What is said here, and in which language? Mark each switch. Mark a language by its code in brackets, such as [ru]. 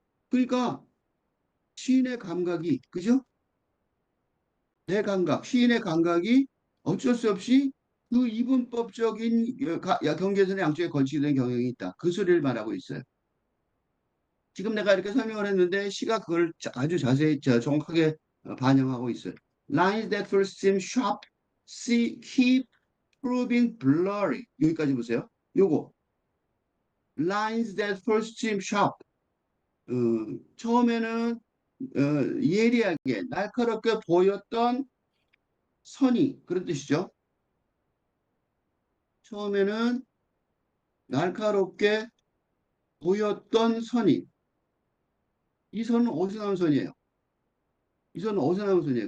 [ko] 그러니까 시인의 감각이 그죠? 내 감각, 시인의 감각이 어쩔 수 없이 그 이분법적인 경계선의 양쪽에 걸치게 된 경향이 있다. 그 소리를 말하고 있어요. 지금 내가 이렇게 설명을 했는데 시가 그걸 아주 자세히 정확하게 반영하고 있어요. [en] Lines that first seem sharp keep proving blurry. [ko] 여기까지 보세요. 요거 [en] lines that first seem sharp. [ko] 어, 처음에는 예리하게 날카롭게 보였던 선이 그런 뜻이죠. 처음에는 날카롭게 보였던 선이 이 선은 어디서 나온 선이에요? 이 선은 어디서 나온 선이에요?